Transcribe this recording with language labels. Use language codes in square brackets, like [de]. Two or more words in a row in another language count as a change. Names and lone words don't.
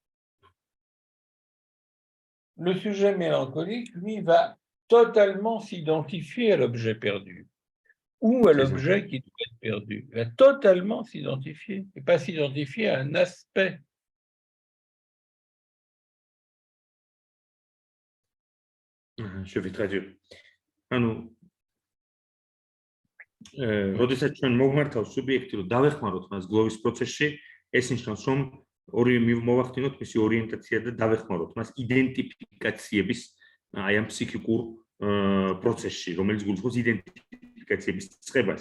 [fr] Le sujet mélancolique, lui, va totalement s'identifier à l'objet perdu ou à l'objet qui doit être perdu. Il va totalement s'identifier et pas s'identifier à un aspect. Je vais traduire. [ka] როდესაც ჩვენ მოვმართავ სუბიექტი რომ დავეხმაროთ მას გლოვის პროცესში, ეს ნიშნავს რომ ორივე მოვახდინოთ მისი ორიენტაცია და დავეხმაროთ მას იდენტიფიკაციების აი ამ ფსიქიკურ პროცესში, რომელიც გულისხმობს იდენტიფიკაციების წყებას.